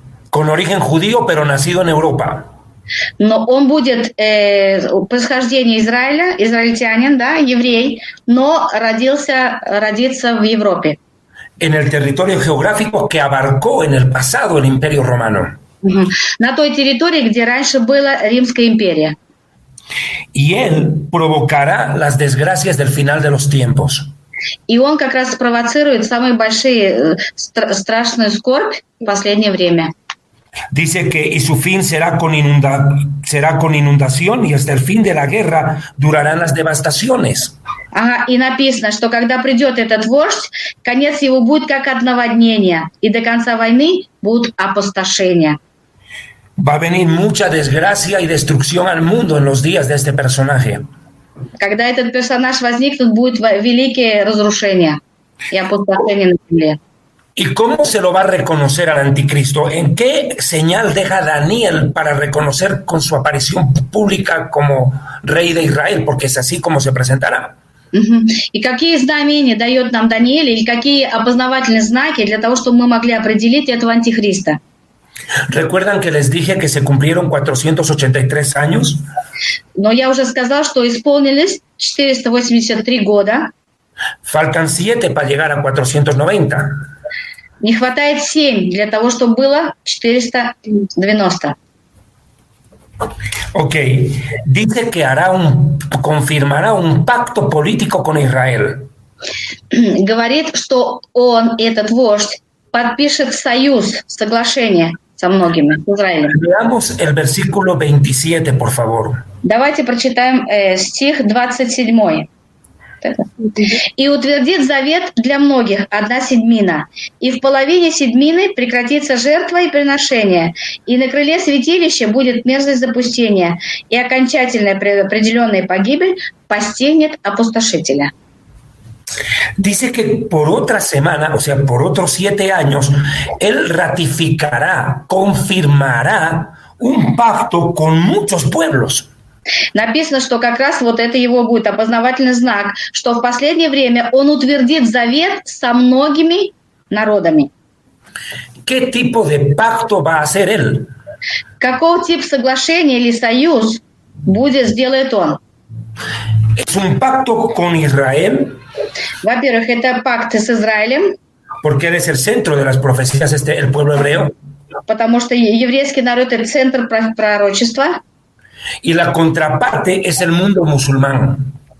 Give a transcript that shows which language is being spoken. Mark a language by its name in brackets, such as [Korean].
[Spanish] Con origen judío, pero nacido en Europa. [Russian] Но он будет происхождение Израиля, израильтянин, да, еврей, но родится в Европе. [Spanish] En el territorio geográfico que abarcó en el pasado el Imperio Romano. [Russian] На той территории, где раньше была Римская империя. [Spanish] Y él provocará las desgracias del final de los tiempos. [Russian] И он как раз спровоцирует самые большие страшную скорбь в последнее время. [Spanish] Dice que y su fin será con inundación y hasta el fin de la guerra durarán las devastaciones. [Russian] Ага, и написано, что когда придет этот вождь, конец его будет как от наводнения, и до конца войны будут опустошения. [Spanish] Va a venir mucha desgracia y destrucción al mundo en los días de este personaje. [Russian] Когда этот персонаж возникнет, будет великие разрушения и опустошение на земле. [Spanish] ¿Y cómo se lo va a reconocer al anticristo? ¿En qué señal deja Daniel para reconocer con su aparición pública como rey de Israel? Porque es así como se presentará. [Russian] И какие знамения дает нам Даниэль, или какие опознавательные знаки для того, чтобы мы могли определить этого антихриста? [Spanish] ¿Recuerdan que les dije que se cumplieron 483 años? [Russian] Но я уже сказал, что исполнились 483 года. [Spanish] Faltan 7 para llegar a 490. [Russian] Не хватает 7 для того, чтобы было 490. [Spanish] Ok, dice que confirmará un pacto político con Israel. [Russian] Говорит, что он, этот вождь, подпишет союз, соглашение со многими, с Израилем. [Spanish] Veamos el versículo 27, por favor. [Russian] Давайте прочитаем стих 27. «И утвердит завет для многих 1/7, и в половине седьмины прекратится жертва и приношение, и на крыле святилища будет мерзость запустения, и окончательная предопределенная погибель постигнет опустошителя». [Spanish] Dice que por otra semana, o sea, por otros 7 años, él ratificará, confirmará un pacto con muchos pueblos. [Russian] Написано, что как раз вот это его будет опознавательный знак, что в последнее время он утвердит завет со многими народами. [Spanish] ¿Qué tipo de pacto va a hacer él? [Russian] Какого типа соглашения или союз сделает он? [Spanish] Es un pacto con Israel. [Russian] Во-первых, это пакт с Израилем. [Spanish] Porque él es el centro de las profecías, el pueblo hebreo. [Russian] Потому что еврейский народ – это центр пророчества. [Spanish] Y la contraparte es el mundo musulmán.